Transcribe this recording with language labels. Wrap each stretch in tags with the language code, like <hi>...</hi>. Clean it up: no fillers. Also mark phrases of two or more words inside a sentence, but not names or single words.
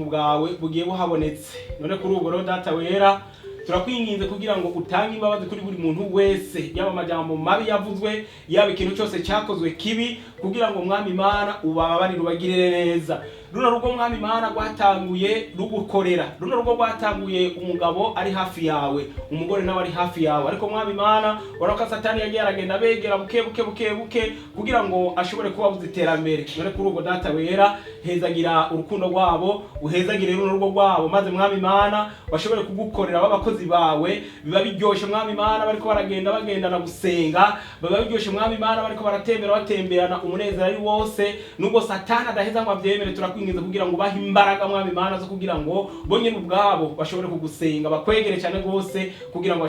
<rn>bwawe bugiye buhabonetse none kuri ubwo rero data wera turakwinginze kugira ngo utange imbabazi kuri buri muntu wese yaba amajambo mabi yavuzwe yaba ikintu cyose cyakozwe kibi kugira ngo mwami Imana ubabarire ubagirire neza runo rugo mwami Imana rwatanguye rugukorera runo rugo rwatanguye umugabo ari hafi yawe umugore nawe ari hafi yawe ariko mwami Imana urako satani yagiye aragenda begera buke kugira ngo ashobore kubabuza iterambere none kuri ubwo data wera hezagira urukundo rwabo uhezagire runo rugo rwabo maze mwami Imana bashobore kugukorera abakozi bawe biba biryoshe mwami Imana bariko bagendana gusenga biba biryoshe mwami Imana bariko batemberana umunezero ari wose nubwo satani adaheza ngo avyemere turakwinginze kugira ngo bahe imbaraga mwami Imana zo kugira ngo bonye ubwabo bashobore kugusenga bakwegere cyane gose kugira ngo</rn>